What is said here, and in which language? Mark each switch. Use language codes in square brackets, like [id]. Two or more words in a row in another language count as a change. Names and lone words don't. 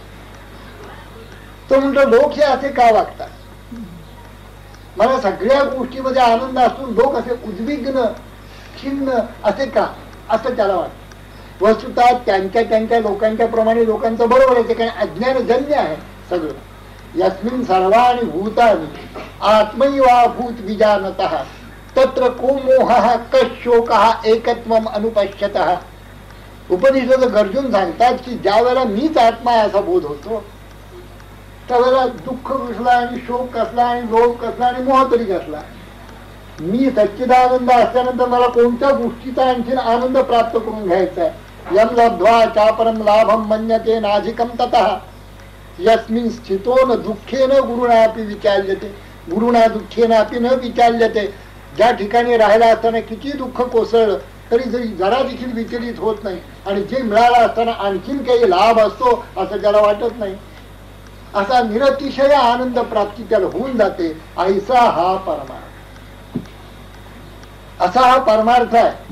[mr] तो म्हणतो लोक हे असे का वागतात, मला सगळ्या गोष्टीमध्ये आनंद असून लोक असे उद्विग्न खिन्न असे का, असं त्याला वाटतं. वस्तुतः त्यांच्या लोकांच्या प्रमाणे लोकांचं बरोबर आहे, कारण अज्ञानजन्य आहे सगळं. [sa] यस्मिन् सर्वाणि भूतानि आत्मैवा भूत विजानतः तत्र को मोहः कशोकः एकत्वम अनुपश्यतः. [mr] उपनिषद गर्जून सांगतात की ज्या वेळेला मीच आत्मा आहे असा बोध होतो त्यावेळेला दुःख कसला आणि शोक कसला आणि लोभ कसला आणि मोह तरी कसला. मी सच्चिदानंद असल्यानंतर मला कोणत्या गोष्टीचा आणखीन आनंद प्राप्त करून घ्यायचा आहे. [sa] यम लब्ध्वा चापरम लाभम मन्यते नाधिकम ततः यस्मिन् स्थितो न दुःखेन गुरुणापि विचाल्यते गुरुणा दुःखेनापि न विचाल्यते. [mr] ज्या ठिकाणी राहायला असताना किती दुःख कोसळलं तरी जरी जरा देखील विचलित होत नाही, आणि जे मिळालं असताना आणखीन काही लाभ असतो असं त्याला वाटत नाही. असा निरतिशय आनंद प्राप्ती त्याला होऊन जाते. ऐसा हा परमार्थ, असा हा परमार्थ आहे.